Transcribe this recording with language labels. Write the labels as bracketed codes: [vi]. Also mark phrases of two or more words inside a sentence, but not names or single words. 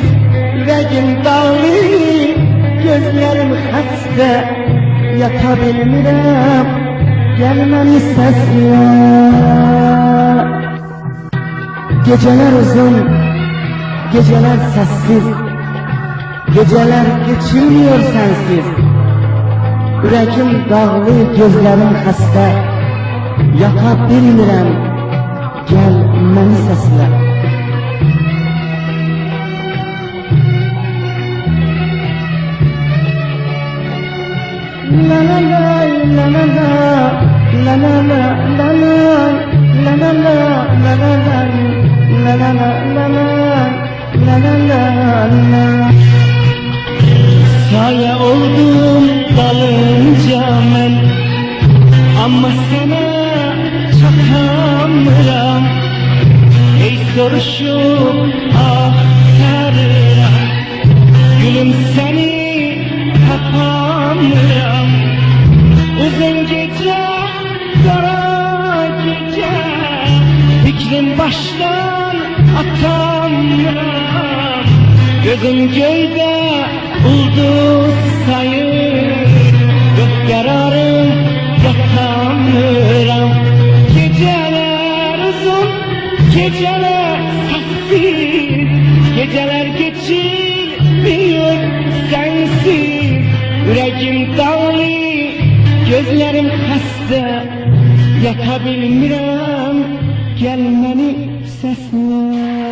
[az] Yüreğim dağlı, gözlerim xəstə, yata bilmirəm, gəlməni səslə. [tr] Geceler uzun, geceler sessiz, geceler geçilmiyor sensiz. [az] Yüreğim dağlı, gözlerim xəstə, yata bilmirəm, gəl məni səslə. La la la la la la la la la la la la la la la. La la la la la la la la. Saye oldum dalınca mən, amma sənə çatamıram. Ey soruşum axtarıram, gülüm səni tapamıram. Uzun gecə, qara gecə, fikrim başdan atamıram. Gözüm göydə ulduz sayır, yok yararım yatamıram. [tr] Geceler uzun, geceler sessiz, geceler geçirmiyor sensiz. [az] Yüreğim dağlı, gözlerim xəstə, yata bilmirəm, gəl məni səslə.